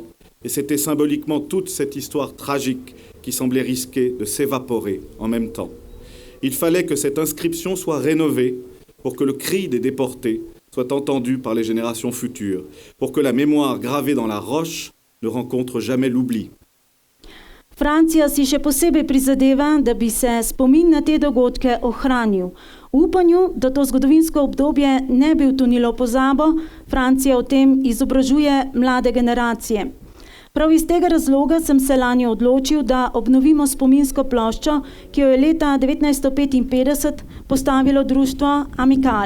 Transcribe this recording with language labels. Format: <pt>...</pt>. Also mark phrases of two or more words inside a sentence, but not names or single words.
<fr>Et c'était symboliquement toute cette histoire tragique qui semblait risquer de s'évaporer en même temps. Il fallait que cette inscription soit rénovée pour que le cri des déportés soit entendu par les générations futures, pour que la mémoire gravée dans la roche ne rencontre jamais l'oubli.</fr> <sl>Francija si še posebej prizadeva, da bi se spomin na te dogodke ohranil. V upanju, da to zgodovinsko obdobje ne bi utonilo v pozabo, Francija o tem izobražuje mlade generacije. Prav iz tega razloga sem se lani odločil, da obnovimo spominsko ploščo, ki jo je leta 1955 postavilo društvo Amical.</sl>